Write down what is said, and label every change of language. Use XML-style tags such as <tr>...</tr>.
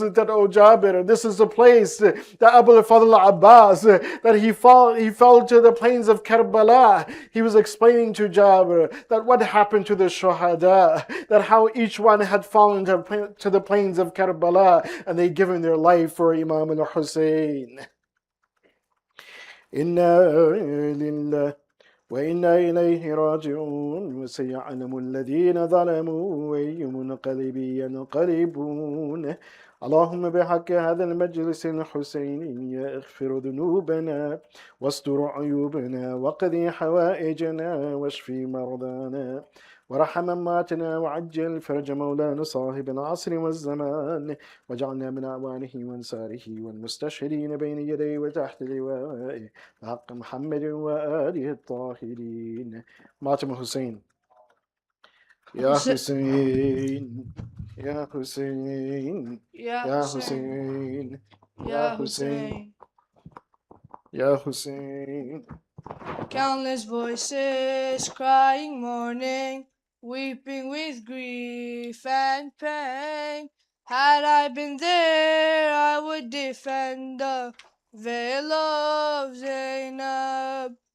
<en>That, oh Jabir, this is the place that Abul Fadl al-Abbas, that he fell to the plains of Karbala. He was explaining to Jabir that what happened to the shuhada, that how each one had fallen to the plains of Karbala, and they given their life for Imam al-Hussein.</en> <ar>Inna lillah وإنا إليه راجعون وسيعلم الذين ظلموا أي منقلب ينقلبون اللهم بحق هذا المجلس الحسيني اغفر ذنوبنا واستر عيوبنا وقضي حوائجنا واشف مرضانا ورحم أمواتنا وعجل فرج مولانا صاحب العصر والزمان واجعلنا من أعوانه وانصاره والمستشهدين بين يديه وتحت لوائه بحق محمد وآله الطاهرين. ماتم حسين يا حسين يا حسين يا حسين يا حسين يا حسين.</ar> <en>Countless voices crying, mourning, weeping with grief and pain. Had I been there, I would defend the veil of Zainab.</en>